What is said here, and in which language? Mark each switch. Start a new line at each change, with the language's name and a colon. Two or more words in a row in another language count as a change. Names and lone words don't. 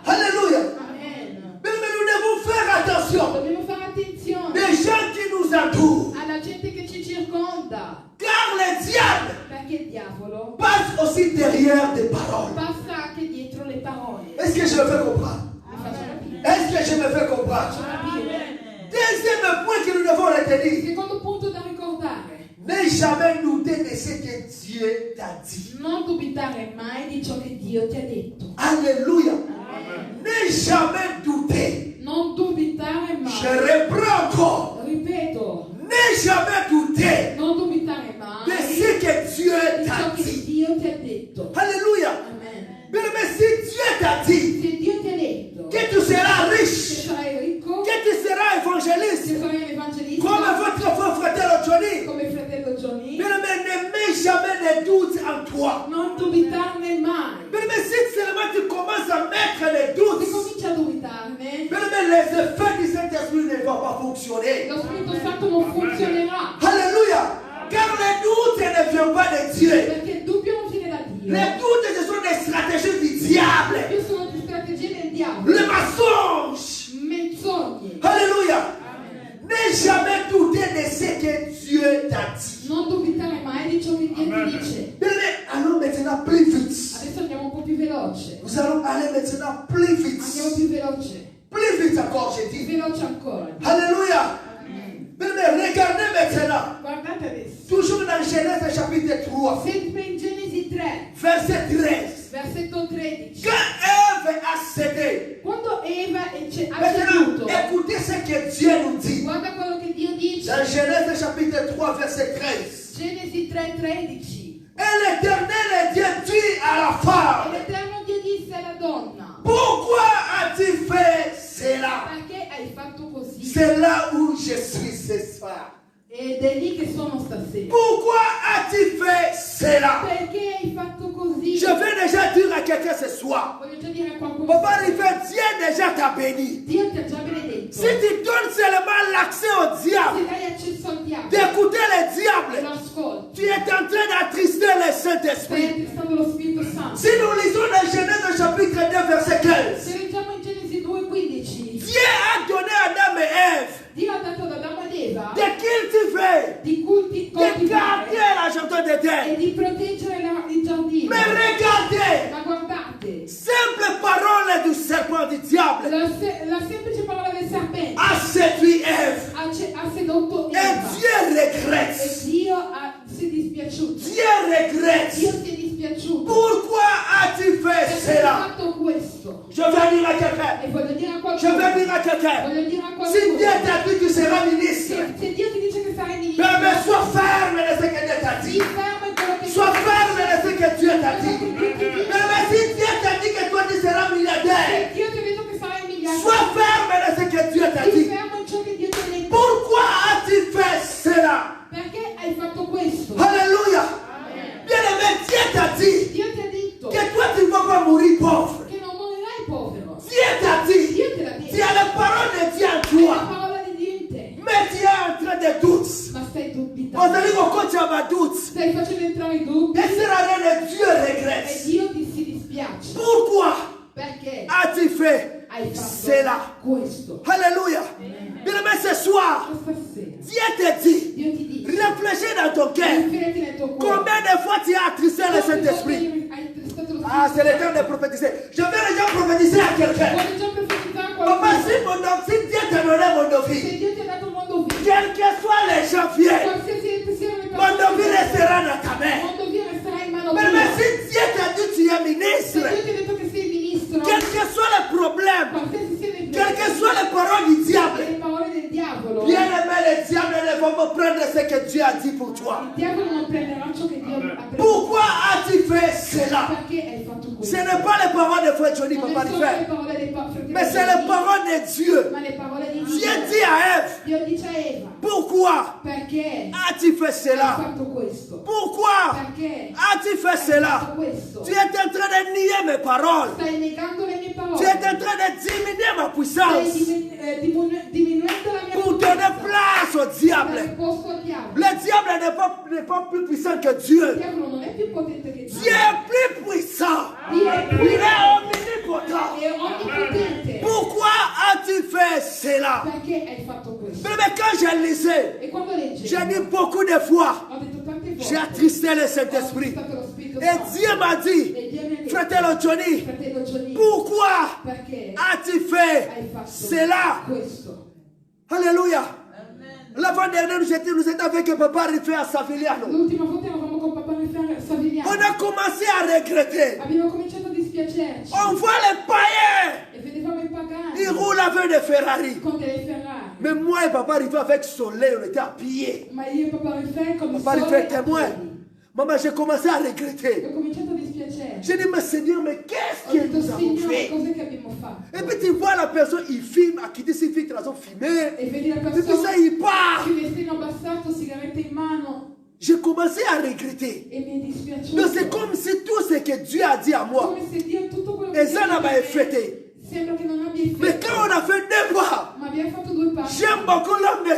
French: Alléluia. Amen. Mais nous devons faire attention.
Italian: Dobbiamo fare attenzione
French: Les gens qui nous entourent.
Italian: alla gente che ci circonda,
French: Car le diable
Italian: perché il diavolo
French: passe aussi derrière des paroles.
Italian: passa anche dietro le parole.
French: Est-ce que je me fais comprendre?
Italian: Mi faccio capire.
French: Est-ce que je me fais comprendre?
Italian: Faccio capire.
French: Deuxième point que nous devons retenir.
Italian: Secondo punto da ricordare:
French: Ne jamais douter de ce que Dieu t'a dit.
Italian: non dubitare mai di ciò che Dio ti ha detto.
French: Alléluia. Amen. Ne jamais douter.
Italian: Non dubitare
French: Je
Italian: mai.
French: reprends encore.
Italian: Ripeto,
French: Ne jamais douter
Italian: non dubitare
French: de
Italian: mai
French: ce que Dieu
Italian: di
French: t'a
Italian: ciò che
French: dit.
Italian: Dio ti ha detto.
French: Alléluia. Amen. Mais si Dieu t'a dit
Italian: Se Dio ti ha detto
French: que tu seras
Italian: che
French: riche,
Italian: sarai ricco,
French: que tu seras
Italian: che
French: évangéliste,
Italian: sarai
French: comme
Italian: evangelista,
French: votre frère Johnny,
Italian: come il fratello Johnny,
French: mais ne mets jamais de doute en toi.
Italian: non dubitarne mai.
French: Mais si seulement tu commences à mettre les
Italian: Se
French: doutes,
Italian: cominci a dubitarne,
French: mais les effets du Saint-Esprit ne vont pas fonctionner.
Italian: lo Spirito Santo non funzionerà,
French: Alléluia. Car les doutes ne viennent pas de Dieu.
Italian: perché il dubbio non viene da Dio.
French: Les doutes, ce sont des stratégies du diable.
Italian: Io sono di strategie del diavolo,
French: Le mensonge.
Italian: menzogne.
French: Alléluia. Ne jamais douter de ce que Dieu t'a dit.
Italian: Non dubitare mai di ciò che Dio ti dice.
French: Mais allons maintenant plus vite.
Italian: Adesso andiamo un po' più veloce.
French: Nous allons aller maintenant plus vite.
Italian: Andiamo più veloce.
French: Plus vite encore, je dis.
Italian: Veloce ancora.
French: Alléluia. Mais regardez maintenant.
Italian: Guardate adesso.
French: Toujours dans Genèse chapitre 3,
Italian: Sempre in Genesi 3,
French: verset 13.
Italian: versetto 13.
French: Quand Ève a cédé,
Italian: Quando Eva ha
French: maintenant
Italian: ceduto,
French: écoutez ce que Dieu nous dit.
Italian: guarda quello che Dio dice.
French: Dans Genèse chapitre 3, verset 13.
Italian: Genesi 3, 13.
French: Et l'Éternel Dieu dit à la
Italian: E
French: femme,
Italian: l'Eterno Dio disse alla donna:
French: pourquoi as-tu fait cela?
Italian: perché hai fatto così?
French: C'est là où je suis ce soir.
Italian: Ed è lì che sono stasera.
French: Pourquoi as-tu fait cela?
Italian: Perché hai fatto così?
French: Je vais déjà dire à quelqu'un ce soir.
Italian: Voglio già dire a qualcuno:
French: Papa, il fait Dieu déjà t'a béni.
Italian: Dio ti ha già benedetto.
French: Si tu donnes seulement l'accès au diable,
Italian: Se dai accesso al diavolo,
French: d'écouter le diable,
Italian: lo ascolti,
French: tu es en train d'attrister le
Italian: stai
French: Saint-Esprit.
Italian: attristando lo Spirito Santo.
French: Si nous lisons dans Genèse chapitre 2, verset 15,
Italian: Se leggiamo in Genesi 2,15,
French: Dieu a donné à Adam et Ève
Italian: Dio ha dato ad Adamo ed Eva
French: de cultiver,
Italian: di
French: de garder
Italian: coltivare
French: la jardin d'Éden.
Italian: e di proteggere il giardino.
French: Mais regardez,
Italian: Ma guardate,
French: simple parole du serpent du diable
Italian: la semplice parola del serpente
French: a séduit Ève.
Italian: ha sedotto
French: Et
Italian: Eva.
French: Dieu
Italian: E
French: regrette.
Italian: Dio si è dispiaciuto.
French: Dieu
Italian: Dio
French: regrette.
Italian: si è dispiaciuto.
French: Pourquoi as-tu fait
Italian: Perché ha
French: cela?
Italian: fatto questo.
French: Je vais dire à quelqu'un.
Italian: E voglio dire a
French: Je
Italian: qualcuno.
French: vais dire à quelqu'un.
Italian: Voglio dire a
French: Si
Italian: qualcuno.
French: Dieu t'a dit que tu seras ministre,
Italian: Se Dio ti dice che sarai ministro,
French: mais sois ferme de ce que Dieu t'a
Italian: sii
French: dit.
Italian: fermo in quello che
French: Sois ferme de ce que Dieu t'a dit.
Italian: Dio
French: Mais si Dieu t'a dit que toi tu seras milliardaire,
Italian: ti ha detto che sarai miliardario.
French: sois ferme de ce que Dieu t'a
Italian: Sii
French: dit.
Italian: fermo in ciò che Dio ti ha detto.
French: Pourquoi as-tu fait cela?
Italian: Perché hai fatto questo?
French: Alléluia. Amen. Bien-aimé, Dieu t'a dit
Italian: Dio ti ha detto
French: que toi tu ne vas pas mourir pauvre.
Italian: che non morirai povero.
French: Dieu t'a dit,
Italian: Dio te l'ha detto.
French: tu as la parole de Dieu en
Italian: È la
French: toi,
Italian: parola di Dio in te.
French: mais tu es en train de doute.
Italian: Ma stai
French: On
Italian: dubitando.
French: te dit pourquoi tu as doute.
Italian: Stai facendo entrare i dubbi
French: Et c'est la reine de Dieu
Italian: e
French: regrette.
Italian: Dio ti si dispiace.
French: Pourquoi
Italian: Perché
French: as-tu fait
Italian: hai fatto
French: cela?
Italian: questo.
French: Alléluia. Bien-aimé, ce soir,
Italian: Stasera
French: Dieu te dit,
Italian: Dio ti dice:
French: réfléchis dans ton cœur.
Italian: rifletti nel tuo cuore.
French: Combien de fois tu as attristé le
Italian: Quante volte
French: Saint-Esprit?
Italian: hai tristato lo
French: Ah, c'est
Italian: Spirito
French: le temps de prophétiser. Je vais déjà prophétiser à quelqu'un.
Italian: Vuole già profetizzare a
French: Papa,
Italian: qualcuno.
French: si Dieu t'a donné mon
Italian: Se
French: David,
Italian: Dio ti ha dato un mondo vivo,
French: quels que soient les gens viennent,
Italian: qualsiasi siano le
French: mon David
Italian: persone,
French: restera dans ta
Italian: il
French: main.
Italian: mondo vivo resterà in mano
French: Mais
Italian: tua.
French: si Dieu t'a dit tu es
Italian: Se
French: ministre,
Italian: Dio ti ha detto che sei ministro,
French: quel que soit le problème,
Italian: qualsiasi siano i
French: quelles que soient les paroles du diable,
Italian: le parole del diavolo,
French: bien aimé, le diable ne va pas prendre ce que Dieu a dit pour toi.
Italian: il diavolo non prenderà ciò che Dio ha preso.
French: Pourquoi as-tu fait cela?
Italian: Perché hai fatto
French: Ce
Italian: questo?
French: n'est pas les paroles de frère Johnny,
Italian: Non
French: papa
Italian: sono
French: du
Italian: le
French: frère,
Italian: parole dei fratelli,
French: mais c'est les paroles de Dieu.
Italian: ma le parole di
French: Dieu
Italian: Dio.
French: dit à Ève,
Italian: Dio dice a Eva,
French: pourquoi
Italian: perché
French: as-tu fait
Italian: hai
French: cela?
Italian: fatto questo?
French: Pourquoi
Italian: Perché
French: as-tu fait
Italian: hai
French: cela?
Italian: fatto questo?
French: Tu es en train de nier mes paroles.
Italian: Stai negando le mie
French: Tu es en
Italian: parole.
French: train de diminuer ma
Italian: Stai
French: puissance
Italian: diminuendo la mia
French: pour donner place au
Italian: Dare
French: diable.
Italian: posto al diavolo.
French: Le diable n'est pas plus puissant que Dieu.
Italian: Il diavolo non è più potente che
French: Dieu
Italian: Dio.
French: est plus puissant.
Italian: Dio è più
French: Il est omnipotent.
Italian: è onnipotente.
French: Pourquoi as-tu fait cela?
Italian: Perché hai fatto questo?
French: Mais quand je lisais,
Italian: E quando leggevo,
French: j'ai dit beaucoup de fois,
Italian: ho detto tante volte,
French: j'ai attristé le
Italian: ho
French: Saint-Esprit.
Italian: stato lo Spirito
French: Et
Italian: Santo.
French: Dieu m'a dit,
Italian: E Dio mi ha detto, fratello Johnny, fratello Johnny,
French: pourquoi
Italian: perché
French: as-tu fait
Italian: hai fatto
French: cela?
Italian: questo?
French: Alléluia. L'avant-dernier, nous étions avec papa Riffé à Savigliano.
Italian: L'ultima volta eravamo con papà
French: On
Italian: Savigliano.
French: a commencé à regretter.
Italian: Abbiamo cominciato a dispiacerci
French: On voit les païens.
Italian: e vedevamo i pagani
French: Ils roulent avec des Ferrari.
Italian: con delle Ferrari.
French: Mais moi et papa Riffé avec soleil, on était à pied.
Italian: Ma io e papà Riffè con il
French: Papa
Italian: sole
French: Riffé
Italian: a
French: témoin.
Italian: piedi.
French: Maman, j'ai commencé à
Italian: E
French: regretter.
Italian: ho cominciato a dispiacerci.
French: J'ai dit, mais Seigneur, mais qu'est-ce
Italian: Ho
French: que
Italian: detto,
French: nous avons
Italian: Signore,
French: fait?
Italian: cos'è che abbiamo fatto?
French: Et puis tu vois la personne, il filme, à quitter ses filtres, ils ont filmé.
Italian: E vedi la
French: Et puis ça,
Italian: persona
French: il part.
Italian: il vestito abbassato, sigaretta in mano
French: J'ai commencé à regretter.
Italian: e mi è dispiaciuto.
French: Mais c'est comme si tout ce que Dieu a dit à moi,
Italian: Come se Dio tutto quello
French: et
Italian: che
French: ça n'a
Italian: Dio
French: pas
Italian: dice,
French: effecté.
Italian: sembra che non abbia
French: Mais
Italian: effetto.
French: quand on a fait 2 pas,
Italian: Ma abbiamo fatto 2 passi.
French: j'aime beaucoup l'homme de